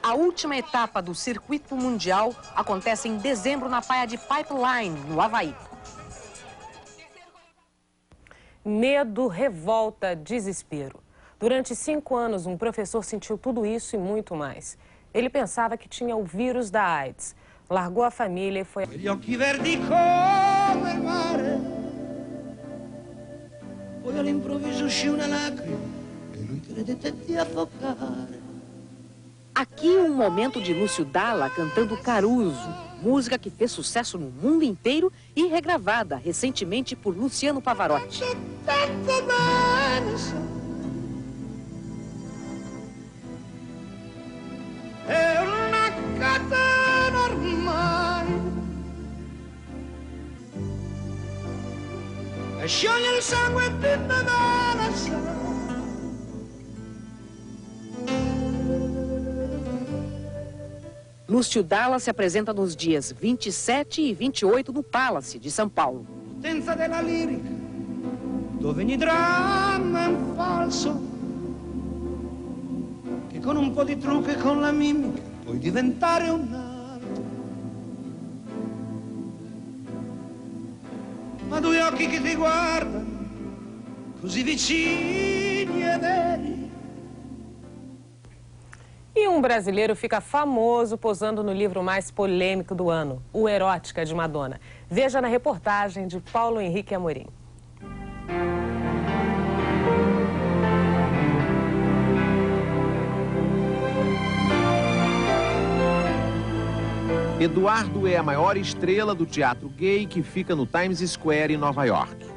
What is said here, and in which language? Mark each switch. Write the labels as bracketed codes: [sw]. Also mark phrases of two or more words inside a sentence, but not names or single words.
[pt] A última etapa do circuito mundial acontece em dezembro na praia de Pipeline, no Havaí. Medo, revolta, desespero. Durante 5 anos, um professor sentiu tudo isso e muito mais. Ele pensava que tinha o vírus da AIDS. Largou a família e foi... [it] Gli occhi verdi come il mare. Poi all'improvviso uscì una lacrima e lui credette di affogare. [pt] Aqui um momento de Lúcio Dalla cantando Caruso, música que fez sucesso no mundo inteiro e regravada recentemente por Luciano Pavarotti. [it] È una catena ormai e scioglie il sangue di Nevada. [pt] Lúcio Dalla se apresenta nos dias 27 e 28 no Palace de São Paulo. [it] Potenza della lirica, dove ogni dramma è un falso, che con un po' di trucco e con la mimica puoi diventare un altro. Ma due occhi che ti guardano, così vicini e veri. [pt] E um brasileiro fica famoso posando no livro mais polêmico do ano, O Erótica, de Madonna. Veja na reportagem de Paulo Henrique Amorim. Eduardo é a maior estrela do teatro gay que fica no Times Square, em Nova York.